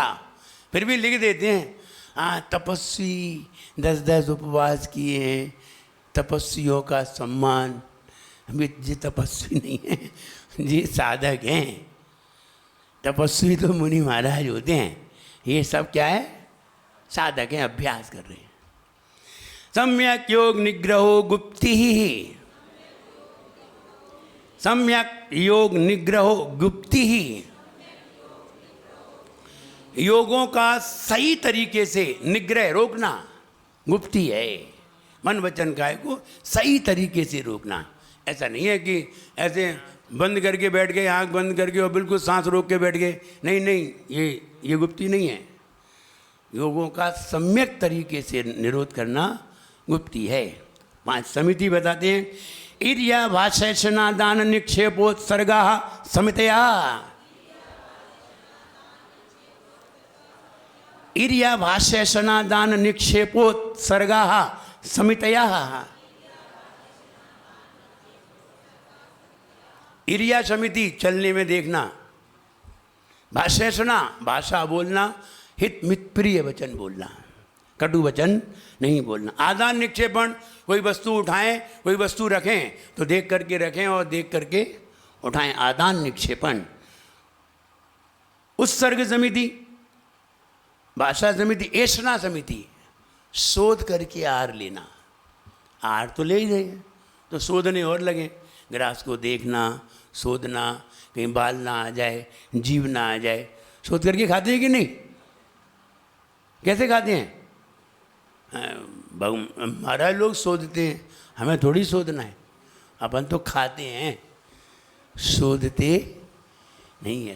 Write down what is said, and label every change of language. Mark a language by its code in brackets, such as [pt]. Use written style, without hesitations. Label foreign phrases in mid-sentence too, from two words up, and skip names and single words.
[hi] फिर भी लिख देते हैं, हाँ तपस्वी 10-10 उपवास किए हैं, तपस्वियों का सम्मान। ये तपस्वी नहीं है, ये साधक हैं। तपस्वी तो मुनि महाराज होते हैं, ये सब क्या है, साधक हैं, अभ्यास कर रहे हैं। [sa] सम्यक योग निग्रहो गुप्ति ही, सम्यक योग निग्रहो गुप्ति ही, [hi] योगों का सही तरीके से निग्रह रोकना गुप्ति है। मन वचन काय को सही तरीके से रोकना। ऐसा नहीं है कि ऐसे बंद करके बैठ गए, आंख बंद करके और बिल्कुल सांस रोक के बैठ गए, नहीं नहीं, ये गुप्ति नहीं है। योगों का सम्यक तरीके से निरोध करना गुप्ति है। 5 समिति बताते हैं, [sa] इर्या भाषेषणा दान निक्षेपोत्सर्गा समितया, इर्या भाषेषणा दान निक्षेपोत्सर्गा समितया। [hi] इर्या समिति चलने में देखना, भाषेषणा भाषा बोलना, हित मित प्रिय वचन बोलना, कटु वचन नहीं बोलना। आदान निक्षेपण, कोई वस्तु उठाएं कोई वस्तु रखें तो देख करके रखें और देख करके उठाएं, आदान निक्षेपण। उत्सर्ग समिति, भाषा समिति, ऐषणा समिति, शोध करके आहार लेना। आहार तो ले ही रहे हैं तो शोधने और लगे, ग्रास को देखना, शोधना, कहीं बाल ना आ जाए, जीव ना आ जाए। शोध करके खाते हैं कि नहीं? कैसे खाते हैं? महाराज लोग शोधते हैं, हमें थोड़ी शोधना है, अपन तो खाते हैं, शोधते नहीं है।